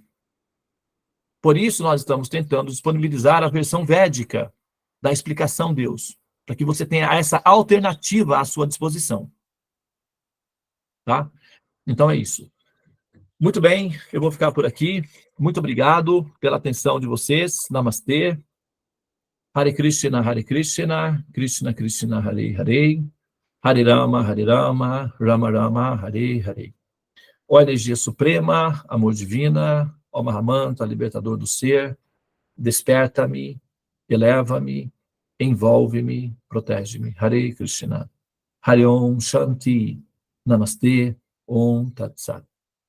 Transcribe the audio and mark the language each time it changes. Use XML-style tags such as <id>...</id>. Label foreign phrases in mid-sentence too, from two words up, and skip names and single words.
<pt>Por isso, nós estamos tentando disponibilizar a versão védica da explicação Deus, para que você tenha essa alternativa à sua disposição. Tá? Então é isso. Muito bem, eu vou ficar por aqui. Muito obrigado pela atenção de vocês. Namastê.</pt> <sa>Hare Krishna, Krishna Krishna, Hare Hare, Hare Rama, Rama Rama, Hare Hare.</sa> <pt>Ó energia suprema, amor divina, ó Mahamanta, libertador do ser, desperta-me, eleva-me, envolve-me, protege-me.</pt> <sa>Hare Krishna. Hare Om Shanti. Namastê. Om Tat Sat.</sa>